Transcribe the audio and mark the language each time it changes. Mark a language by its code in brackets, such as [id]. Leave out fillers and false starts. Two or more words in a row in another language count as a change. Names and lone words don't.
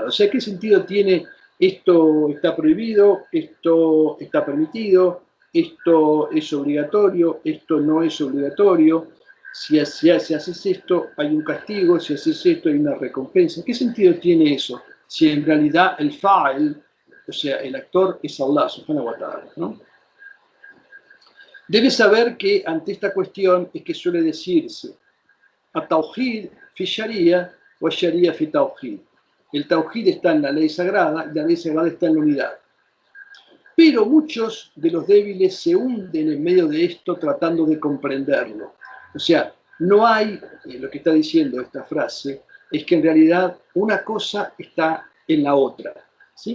[es] O sea, ¿qué sentido tiene esto está prohibido, esto está permitido, esto es obligatorio, esto no es obligatorio? Si haces esto, hay un castigo, si haces esto, hay una recompensa. ¿Qué sentido tiene eso? Si en realidad el fa'il, o sea, el actor, es Allah, [ar] سبحانه وتعالى, [es] ¿no? Debes saber que ante esta cuestión es que suele decirse [ar] التوحيد في الشريعة والشريعة في التوحيد. [es] El tauhid está en la ley sagrada y la ley sagrada está en la unidad. Pero muchos de los débiles se hunden en medio de esto tratando de comprenderlo. O sea, no hay, lo que está diciendo esta frase, es que en realidad una cosa está en la otra, ¿sí?